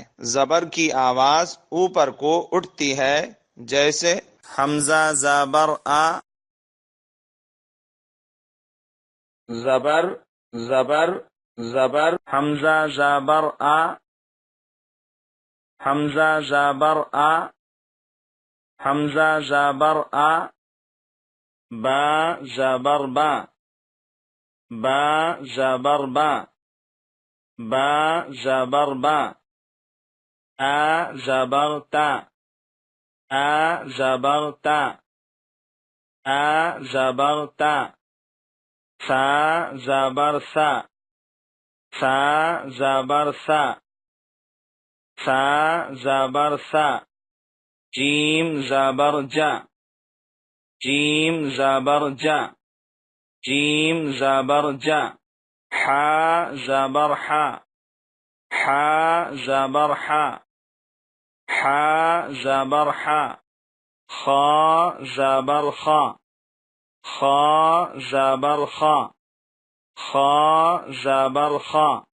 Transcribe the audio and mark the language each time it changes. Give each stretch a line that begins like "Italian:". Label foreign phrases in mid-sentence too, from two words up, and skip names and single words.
Urdu: زبر کی آواز اوپر کو اٹھتی ہے، جیسے حمزہ زبر آ، زبر زبر زبر، حمزہ زبر آ، حمزہ زبر آ، حمزہ زبر آ، با زبر با، با زبر با، با زبر با، آ زبر تا، آ زبر تا، آ زبر تا، سا زبر سا، سا زبر سا، سا زبر سا، جیم زبر جا، جیم زبر جا، جیم زبر جا، حا زبر حا، حا زبر حا، حا زبر حا، خا زبر خا، خا زبر خا، خا زبر خا،